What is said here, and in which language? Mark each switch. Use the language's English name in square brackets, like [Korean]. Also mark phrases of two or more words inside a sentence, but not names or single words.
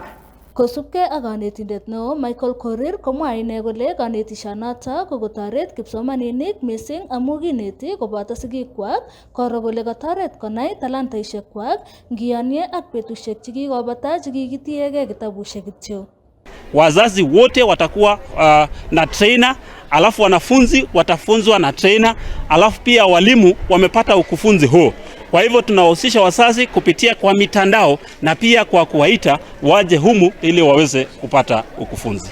[Kalenjin] Kosubkei ak kanetindet neo Michael Korir komwa ine kole kanetishanoto kokotoret kipsomaninik mising amu kineti koboto sigikwak koro kole katoret konai talantaishekwak ngiyonye ak betusiek chekikobata chekikitiegei kitabushek kityo. [Swahili] Wazazi wote watakuwa na trainer, alafu wanafunzi watafunzwa na trainer, alafu pia walimu wamepata ukufunzi huo. Kwa hivyo tunawahusisha wazazi kupitia kwa mitandao na pia kwa kuwaita waje humu ili waweze kupata ukufunzi.